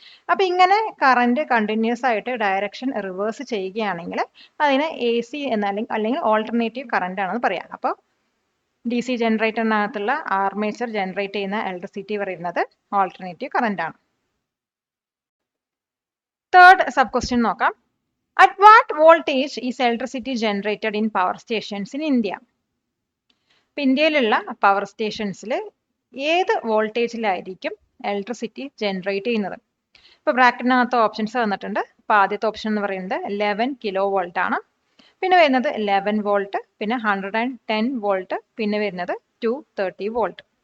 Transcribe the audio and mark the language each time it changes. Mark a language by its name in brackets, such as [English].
[Malayalam] അപ്പം ഇങ്ങനെ current continuous ആയിട്ട് ഡയറക്ഷൻ റിവേഴ്സ് ചെയ്യുകയാണെങ്കിൽ അതിന് എ സി അല്ലെങ്കിൽ ഓൾട്ടർനേറ്റീവ് കറന്റ് ആണെന്ന് പറയാം. അപ്പോൾ ഡി സി ജനറേറ്ററിനകത്തുള്ള ആർമേച്ചർ ജനറേറ്റ് ചെയ്യുന്ന ഇലക്ട്രിസിറ്റി പറയുന്നത് ഓൾട്ടർനേറ്റീവ് കറന്റ് ആണ്. തേർഡ് സബ് ക്വസ്റ്റ്യൻ നോക്കാം. [English] At what voltage is electricity generated in power stations in India? [Malayalam] ഇന്ത്യയിലുള്ള പവർ സ്റ്റേഷൻസിൽ ഏത് വോൾട്ടേജിലായിരിക്കും ഇലക്ട്രിസിറ്റി ജനറേറ്റ് ചെയ്യുന്നത്? ഇപ്പോൾ ബ്രാക്കറ്റിനകത്ത് ഓപ്ഷൻസ് തന്നിട്ടുണ്ട്. അപ്പോൾ ആദ്യത്തെ ഓപ്ഷൻ എന്ന് പറയുന്നത് 11 കിലോ വോൾട്ട് ആണ്. പിന്നെ വരുന്നത് 11 വോൾട്ട്, പിന്നെ 110 വോൾട്ട്, പിന്നെ വരുന്നത് 230 വോൾട്ട്.